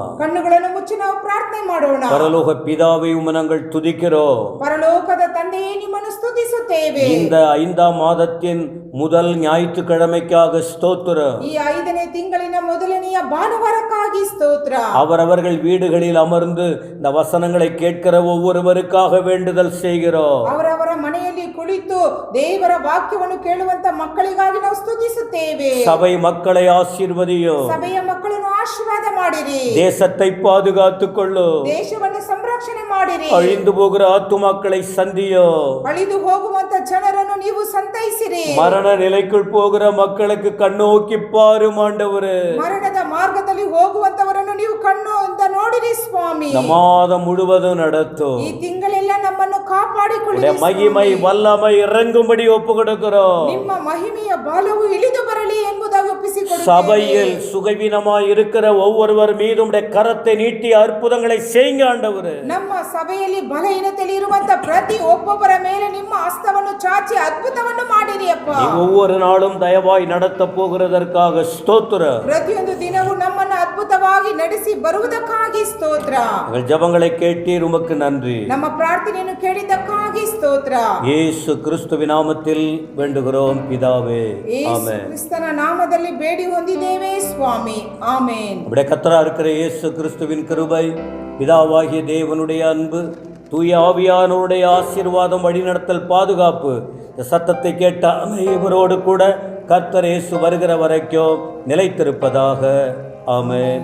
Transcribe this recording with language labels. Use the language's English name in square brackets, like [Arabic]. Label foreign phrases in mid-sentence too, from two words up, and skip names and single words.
[Kannada] ಕಣ್ಣುಗಳನ್ನು ಮುಚ್ಚಿ ನಾವು ಪ್ರಾರ್ಥನೆ ಮಾಡೋಣ. [Tamil] பரலோக பிதாவை உம்மை நாங்கள் துதிக்கிறோம். [Kannada] ಪರಲೋಕದ ತಂದೆಯೇ ನಿಮ್ಮನ್ನು ಸ್ತುತಿಸುತ್ತೇವೆ. [Tamil] இந்த 5ஆம் மாதத்தின் முதல் ஞாயிற்றுக்கிழமைக்காக ஸ்தோத்திரம். [Kannada] ಈ 5ನೇ ತಿಂಗಳಿನ ಮೊದಲನೆಯ ಭಾನುವಾರಕ್ಕಾಗಿ ಸ್ತೋತ್ರ. [Tamil] அவரவர்கள் வீடுகளில் அமர்ந்து இந்த வசனங்களை கேட்கிற ஒவ்வொருவருக்காக வேண்டுதல் செய்கிறோம். [Kannada] ಅವರವರ ಮನೆಯಲ್ಲಿ ಕುಳಿತು ದೇವರ ವಾಕ್ಯವನ್ನು ಕೇಳುವಂತ ಮಕ್ಕಳಿಗಾಗಿ ನಾವು ಸ್ತುತಿಸುತ್ತೇವೆ. [Tamil] சபை மக்களை ஆசீர்வதியும். [Kannada] ಸಭೆಯ ಮಕ್ಕಳನ್ನು ಆಶೀರ್ವಾದ ಮಾಡಿರಿ. [Tamil] தேசத்தை பாதுகாத்துக்கொள்ளு. [Kannada] ದೇಶವನ್ನು ಸಂರಕ್ಷಣೆ ಮಾಡಿರಿ. [Tamil] அழிந்து போகிற ஆத்துமாக்களை சந்தியோ. [Kannada] ಅಳಿದು ಹೋಗುವಂತ ಜನರನ್ನು ನೀವು ಸಂತೈಸಿರಿ. [Tamil] மரண நிலைக்குள் போகிற மக்களுக்கு கண்ணோக்கி பாரும் ஆண்டவரே. [Kannada] ಮರಣದ ಮಾರ್ಗದಲ್ಲಿ ಹೋಗುವಂತವರನ್ನು ನೀವು ಕಣ್ಣುಯಿಂದ ನೋಡಿರಿ ಸ್ವಾಮಿ. [Tamil] இந்த மாதம் முழுவதும் நடத்தும். [Kannada] ಈ ತಿಂಗಳೆಲ್ಲ ನಮ್ಮನ್ನು ಕಾಪಾಡಿಕೊಳ್ಳಿ. [Tamil] மகிமை வல்லமை இறங்கும்படி ஒப்பு கொடுக்கிறோம். [Kannada] ನಿಮ್ಮ ಮಹಿಮೆಯ ಬಾಲವು ಇಳಿದು ಬರಲಿ ಎಂಬುದಾಗಿ ಒಪ್ಪಿಸಿಕೊಡುತ್ತೇವೆ. [Tamil] சபையில் சுகவீனமாய் இருக்கிற ஒவ்வொருவர் மீதும் கரத்தை நீட்டி அற்புதங்களை செய்யுங்க ஆண்டவரே. [Kannada] ನಮ್ಮ ಸಭೆಯಲ್ಲಿ ಬಲಹೀನತೆಯಲ್ಲಿ ಇರುವಂತ ಪ್ರತಿ ಒಬ್ಬೊಬ್ಬರ ಮೇಲೆ ನಿಮ್ಮ ಹಸ್ತವನ್ನು ಚಾಚಿ ಅದ್ಭುತವನ್ನು ಮಾಡಿರಿ ಅಪ್ಪ. [Tamil] ஒவ்வொரு நாளும் தயவாய் நடத்த போகிறதற்காக ஸ்தோத்திரம். [Kannada] ಪ್ರತಿಯೊಂದು ದಿನವೂ ನಮ್ಮನ್ನು ಅದ್ಭುತವಾಗಿ ನಡೆಸಿ ಬರುವುದಕ್ಕಾಗಿ ಸ್ತೋತ್ರ. [Tamil] எங்கள் ஜெபங்களை கேட்டீர், உமக்கு நன்றி. [Kannada] ನಮ್ಮ ಪ್ರಾರ್ಥನೆಯನ್ನು ಕೇಳಿದ್ದಕ್ಕಾಗಿ ಸ್ತೋತ್ರ. [Tamil] இயேசு கிறிஸ்துவின் நாமத்தில் வேண்டுகிறோம் பிதாவே. ஆமென். [Kannada] ಕ್ರಿಸ್ತನ ನಾಮದಲ್ಲಿ ಬೇಡಿ ಹೊಂದಿದ್ದೇವೆ ಸ್ವಾಮಿ. ಆಮೆನ್. [Tamil] நம்முடைய கர்த்தரா இருக்கிற இயேசு கிறிஸ்துவின் கிருபை, பிதாவாகிய தேவனுடைய அன்பு, தூய ஆவியானவருடைய ஆசீர்வாதம், வழிநடத்தல், பாதுகாப்பு இந்த சத்தத்தை கேட்ட அனைவரோடு கூட கர்த்தர் இயேசு வருகிற வரைக்கும் நிலைத்திருப்பதாக. ஆமென்.